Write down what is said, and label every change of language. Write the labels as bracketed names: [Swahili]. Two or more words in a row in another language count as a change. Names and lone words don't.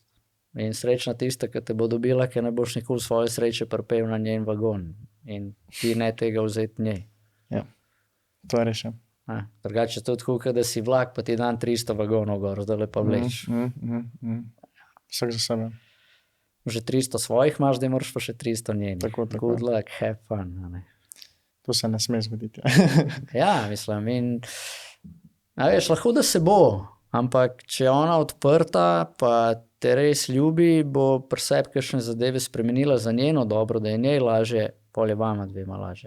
[Slovenian] In srečna tista, ki te bo dobila, ker ne boš nikoli svoje sreče pripel na njen vagon. In ti ne tega vzeti njej. Ja, to je rešen. Drugače to tako, da si vlak, pa ti dan 300 vagonov gor, zdaj lepa vleč. Vsak za sebe. Že 300 svojih imaš, da moraš pa še 300 njenih. Tako. [English] Good luck, have fun. [Slovenian] Ne? To se ne sme zgoditi. Ja, mislim. In, veš, lahko da se bo, ampak če je ona odprta, pa te res ljubi, bo pri sebi kakšne zadeve spremenila za njeno dobro, da je njej lažje, pol je vama dvema lažje.